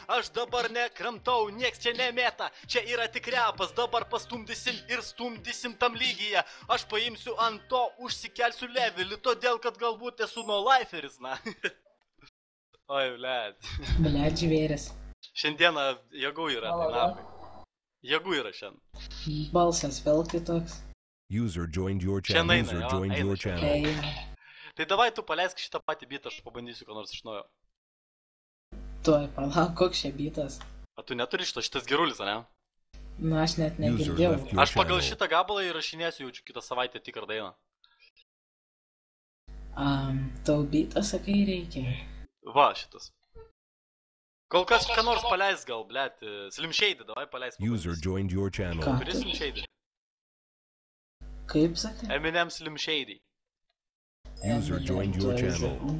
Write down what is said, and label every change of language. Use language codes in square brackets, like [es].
[lt] Aš dabar nekramtau, nieks čia nemėta. Čia yra tik repas, dabar pastumdysim ir stumdysim tam lygyje. Aš paimsiu ant to, užsikelsiu levelį, todėl kad galbūt esu no liferis, na. Oi, blėt. Blėt, žvėris. Šiandieną jėgų yra, tai napai. Jėgų yra šiandien. Balsas vėl kitoks. [en] User joined your channel. User joined your channel. [lt] Tai davai tu paleisk šitą patį bitą, aš pabandysiu ką nors iš naujo. Tuoj, palauk, koks čia bitas. A tu neturi šitas gerulis, ne? Nu, aš net negirdėjau. Aš pagal šitą gabalą įrašinėsiu jaučiu kitą savaitę tikrą dainą. Tau bitą, sakai, reikia. Va, šitas. Kol kas ką nors paleis gal, blėt. Slim Shady, davai paleis. [en] User joined your channel. [lt] Turi Slim Shady? Kaip sakai? Eminem Slim Shady. [en] User joined your channel.